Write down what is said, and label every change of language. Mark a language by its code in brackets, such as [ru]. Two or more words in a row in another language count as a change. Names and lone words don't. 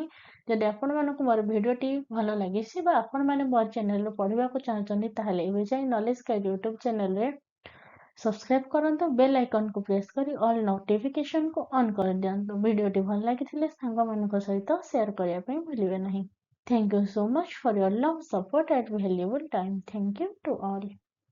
[or] ଯଦି ଆପଣମାନଙ୍କୁ ମୋର ଭିଡ଼ିଓଟି ଭଲ ଲାଗିଛି ବା ଆପଣମାନେ ମୋର ଚ୍ୟାନେଲରୁ ପଢ଼ିବାକୁ ଚାହୁଁଛନ୍ତି ତାହେଲେ ଏବେ ଯାଇ ନଲେଜ ଗାଇଡ୍ [en] YouTube channel [or] ସବସ୍କ୍ରାଇବ କରନ୍ତୁ, [en] bell icon [or] ପ୍ରେସ୍ କରି [en] all notification [or] ଅନ୍ କରିଦିଅନ୍ତୁ। ଭିଡ଼ିଓଟି ଭଲ ଲାଗିଥିଲେ ସାଙ୍ଗମାନଙ୍କ ସହିତ ସେୟାର କରିବା ପାଇଁ ଭୁଲିବେ ନାହିଁ। [en] Thank you so much for your love, support and valuable time. Thank you to all.